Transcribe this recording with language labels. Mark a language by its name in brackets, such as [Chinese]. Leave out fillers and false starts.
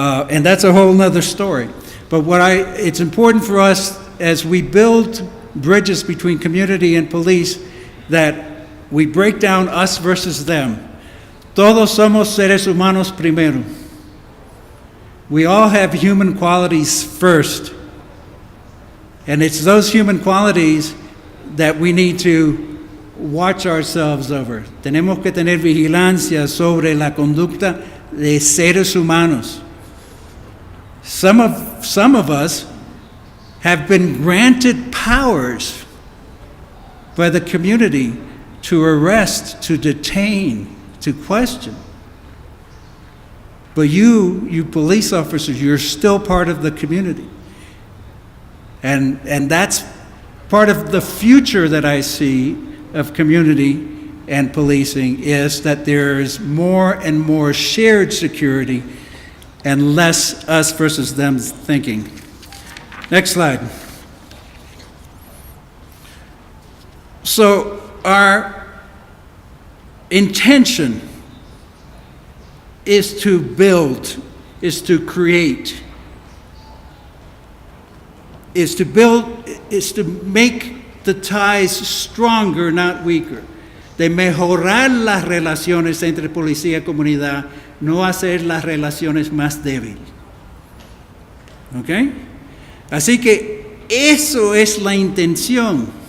[English] And that's a whole nother story. But it's important for us as we build bridges between community and police that we break down us versus them. [Spanish] Todos somos seres humanos primero. [English] We all have human qualities first. And it's those human qualities that we need to watch ourselves over. [Spanish] Tenemos que tener vigilancia sobre la conducta de seres humanos. [English] Some of us have been granted powers by the community to arrest, to detain, to question. But you police officers, you're still part of the community. And that's part of the future that I see of community and policing, is that there is more and more shared security and less us versus them thinking. Next slide. So our intention is to build, is to create, is to make the ties stronger, not weaker. [Spanish] De mejorar las relaciones entre policía y comunidad, no hacer las relaciones más débiles. ¿Ok? Así que eso es la intención.